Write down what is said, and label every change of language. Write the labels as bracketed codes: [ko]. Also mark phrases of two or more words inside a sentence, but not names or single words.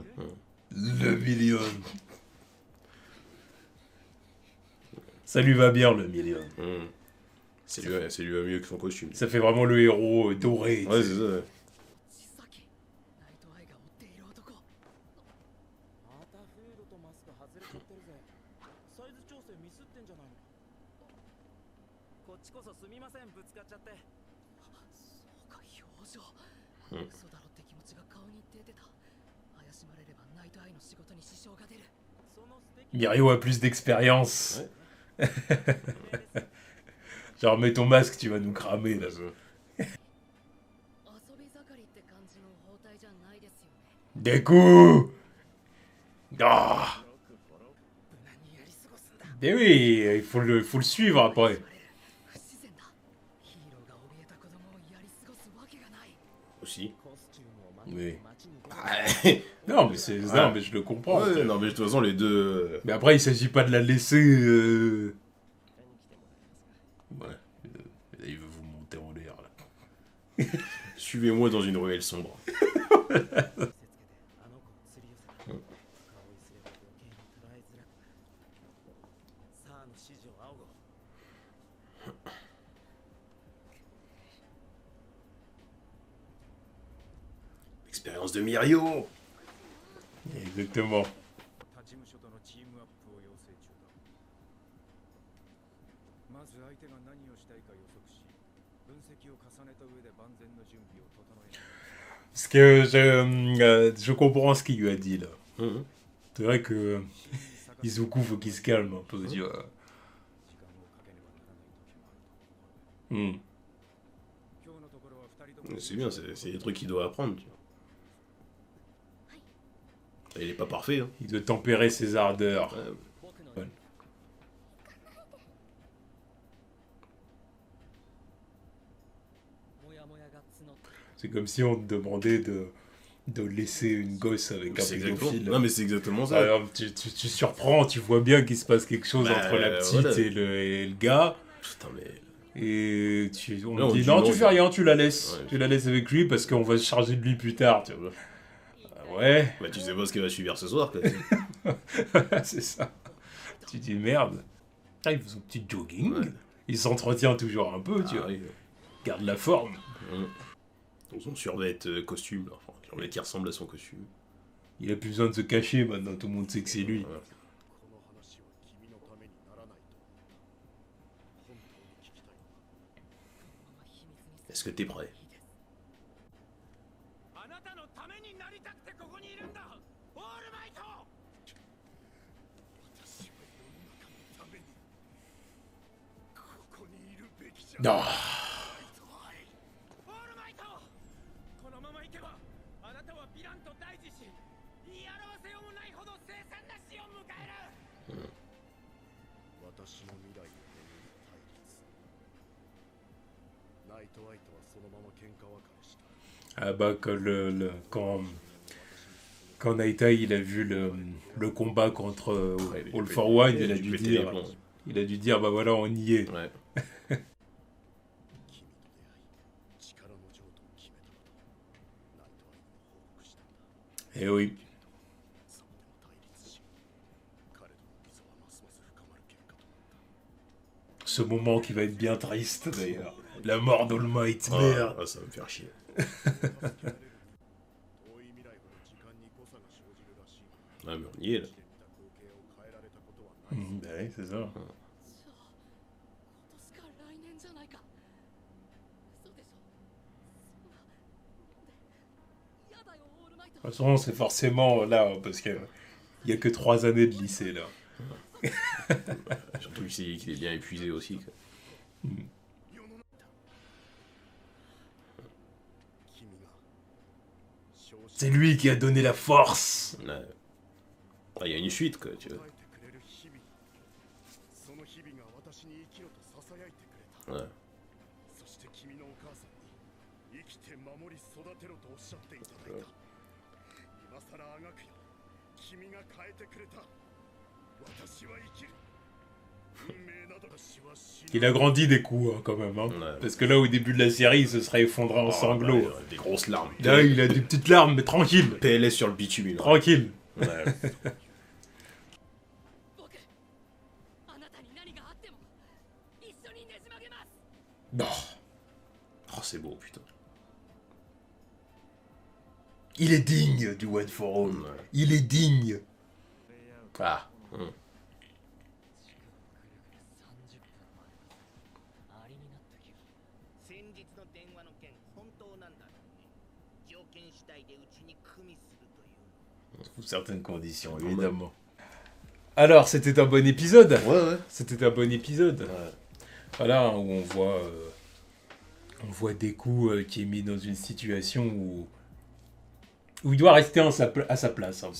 [fr] Le million. Ça lui va bien, le million. C'est lui va mieux que son costume. Ça fait vraiment le héros doré. Ouais, c'est ça. Ouais. [ja] ナイトアイが追っている男またフードとマスク外れちゃってるぜサイズ調整ミスってんじゃないのこっちこそすみませんぶつかっちゃってそうか表情嘘だろって気持ちが顔に出てた怪しまれればナイトアイの仕事に支障が出るその素敵 [fr] Mirio a plus d'expérience. Ouais. Genre, mets ton masque, tu vas nous cramer, là. [ja] そう遊び盛りって感じの包帯じゃないですよね [fr] Des coups. Ah. [ja] 無難にやり過ごすんだ [fr] Mais oui, faut le suivre après. [ja] 不自然だヒーローが怯えた子供をやり過ごすわけがない [fr] aussi. [ja] コスチュームをまとめ [fr] Oui. [ja] て街に出る [fr] Ouais, Non, non, mais je le comprends. non, mais de toute façon, les deux. Mais après, il s'agit pas de la laisser. Ouais. Il veut vous monter en l'air, là. Suivez-moi dans une ruelle sombre. [ja] 見せつけてあの子を釣り寄せた顔をすれば余計に捉えづらくなるサーの指示を仰ごう [fr] Expérience de Mirio. Exactement. [ja] 他事務所とのチームアップを要請中だまず相手が何をしたいか予測し分析を重ねた上で万全の準備を整える [fr] Parce que je comprends ce qu'il lui a dit, là. Mhm. C'est vrai que Izuku, faut qu'il se calme un peu. Tu vois. [ja] 時間をかけねばならない時もあると心得 Hmm. 今日のところは二人と [fr] C'est bien, c'est des trucs qu'il doit apprendre. Tu vois. Il est pas parfait. Hein. Il doit tempérer ses ardeurs. Ouais. [ja] 僕の [fr] Ouais. [ja] もやもやが募って [fr] C'est comme si on te demandait de laisser une gosse avec un C'est exactement... pédophile. Non, mais c'est exactement ça. Alors, tu surprends, tu vois bien qu'il se passe quelque chose Bah, entre la petite voilà. et le gars. Putain, mais. Et on Non, on dit dit non, non, tu fais il- rien, tu la laisses. Ouais. Tu la laisses avec lui parce qu'on va se charger de lui plus tard. Tu vois. Ah ouais, Bah, tu sais pas ce qu'elle va subir ce soir, quoi. c'est ça. Tu dis merde. Ah, il fait son petit jogging. Ouais. Il s'entretient toujours un peu, tu Ah, vois. oui. Garde la forme. Dans son survêt costume, là. Enfin, survêt qui ressemble à son costume. Il a plus besoin de se cacher maintenant, tout le monde sait que c'est lui. Voilà. [ja] この話は君のためにならないと本当に聞きたいのか秘密に [fr] Est-ce que t'es prêt? [ja] いいですあなたのためになりたくてここにいるんだオールマイト私は世の中のためにここにいるべきじゃない [fr] Ah, [ja] オールマイトこのままいけばあなたはヴィランと対峙し言い表せようもないほど凄惨な死を迎える、私の未来を巡る対立ナイトアイトはそのまま喧嘩別れした [fr] ah bah quand Naita il a vu le combat contre Ouais, All il for One, il a il a dû dû péter les dire, plombs. il a dû dire bah voilà on y est. Ouais. [ja] 君と出会い力の譲渡を決めたことナイトアイトに報告したんだ [fr] Et oui. [ja] そこでも対立し彼との溝はますます深まる結果となった [fr] Ce moment qui va être bien triste d'ailleurs. La mort d'All Might, Ah, merde. ah, ça va me faire chier. [ja] 助けられるに遠い未来ほど時間に誤差が生じるらしい [fr] Ah, mais on y est, là. [ja] 地で見た光景を変えられたことはない、 [fr] Bah oui, c'est ça. [ja] じゃあ今年か来年じゃないか嘘でしょそんなでやだよオールマイト [fr] De toute façon, c'est forcément là, parce que il y a que 3 années de lycée là. Surtout qu'il est bien épuisé aussi. Quoi. [ja] 君が正直 [fr] C'est lui qui a donné la force. Ouais. Ah, il y a une suite, quoi, tu [ja] 答 [fr] vois. [ja] えてくれる日々その日々が私に生きろと囁いてくれた [fr] Ouais. [ja] そして君のお母さんに生きて守り育てろとおっしゃっていただいた今さらあがくよ君が変えてくれた私は生きる運命など私は死ぬ [fr] Il a grandi des coups hein, quand même. Hein. Ouais. Parce que là, au début de la série, il se serait effondré en Oh, sanglots. bah, des grosses larmes. Là, il a des petites larmes, mais tranquille. PLS sur le bitume. là. Tranquille. Ouais. [ja] 僕あなたに何があっても一緒にねじ曲げます [fr] Bah, Oh, c'est beau, putain. il est digne du One for All. Ouais. Il est digne. Ah. [ja] 30分ありになった気が先日の電話の件本当なんだろうね条件次第でうちに組みするというの [fr] Sous certaines conditions, évidemment. Alors, c'était un bon épisode. Ouais, ouais. C'était un bon épisode. Ouais. Voilà, où on voit Deku qui est mis dans une situation où il doit rester à sa place un peu.